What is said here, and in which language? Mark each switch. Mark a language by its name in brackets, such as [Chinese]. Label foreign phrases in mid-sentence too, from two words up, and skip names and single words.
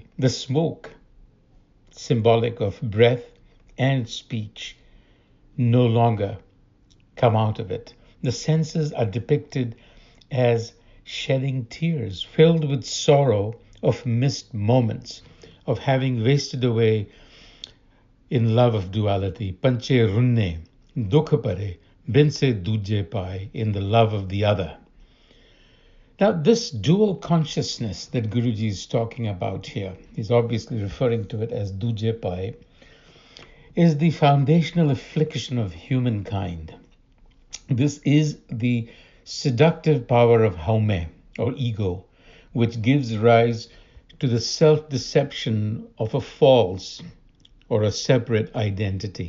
[English] The smoke, symbolic of breath and speech, no longer come out of it. The senses are depicted as shedding tears, filled with sorrow of missed moments, of having wasted away in love of duality. [Punjabi] ਪੰਚੇ ਰੁੰਨੇ ਦੁਖਿ ਪਰੇ ਬਿਨਸੇ ਦੂਜੈ ਭਾਇ, [English] in the love of the other. Now, this dual consciousness that Guruji is talking about here, he's obviously referring to it as [Punjabi] ਦੂਜੈ ਭਾਇ, [English] is the foundational affliction of humankind. This is the seductive power of Haume, or ego, which gives rise to the self-deception of a false or a separate identity.